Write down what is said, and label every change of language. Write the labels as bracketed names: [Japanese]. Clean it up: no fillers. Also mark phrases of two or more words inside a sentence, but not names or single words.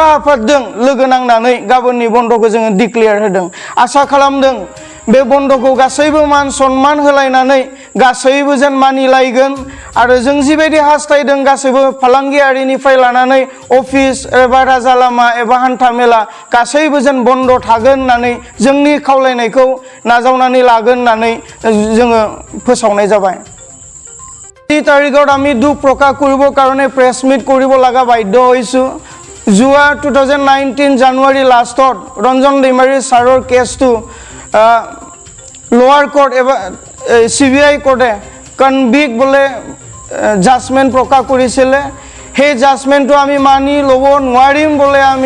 [Bodo] आफादजों लोगो नांनानै गाबोननि बन्दखौ जोङो डिक्लेयार होदों आसा खालामदों बे बन्दखौ गासैबो मान सन्मान होलायनानै गासैबो जेन मानिलायगोन आरो जों जिबायदि हास्थायदों गासैबो फालांगियारिनिफ्राय लानानै अफिस एबा राजा लामा एबा हान्था मेला गासैबो जेन बन्द थागोन होननानै जोंनि खावलायनायखौ नाजावनानै लागोन होननानै जोङो फोसावनाय जाबाय [Assamese] এই তাৰিখত আমি দুখ প্ৰকাশ কৰিবৰ কাৰণে [English] press meet [Assamese] কৰিব লগা বাধ্য হৈছোঁ যোৱা 2019 জানুৱাৰী লাষ্টত ৰঞ্জন दैमारि ছাৰৰ কেছটো লোৱাৰ কোৰ্ট এবা CBI কোৰ্টে কনভিক্ট বোলে জাজমেণ্ট প্ৰকাশ কৰিছিলে সেই জাজমেণ্টটো আমি মানি ল'ব নোৱাৰিম বোলে আমি